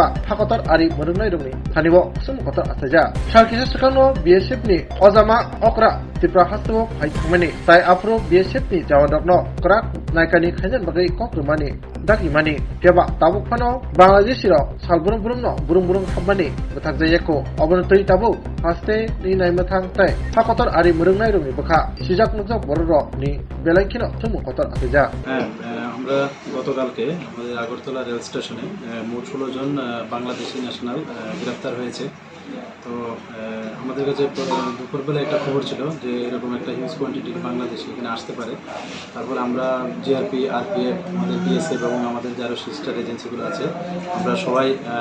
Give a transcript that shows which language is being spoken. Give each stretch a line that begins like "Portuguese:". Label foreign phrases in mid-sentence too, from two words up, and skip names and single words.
Kok Borok: hakotar ari murungnai rungni thanibo sum kotar asaja salkisa sekangno BSF ni ojama okra tipra hasto haithmani tai afro BSF ni jawadokno krak naikani khaijan bagai kokrumani dakimani keba tabuk phano Bangladesh ro salburung burungno burung habmani bathak jayako obonotoi tabuk haste ni naimathang tai hakotar ari murungnai rungni bakha sijak nukjak bororo ni belaikino sumu kotar asaja
Bangla: আমরা গতকালকে আমাদের আগরতলা
English: rail station
Bangla: মোট 16 জন বাংলাদেশি ন্যাশনাল গ্রেফতার হয়েছে তো আমাদের কাছে দুপুরবেলা একটা খবর ছিল যে এরকম একটা
English: huge quantity
Bangla: বাংলাদেশি এখানে আসতে পারে তারপর আমরা জিআরপি আরপিএফ আমাদের বিএসএফ এবং আমাদের যারা
English: sister agencies
Bangla: আছে আমরা সবাই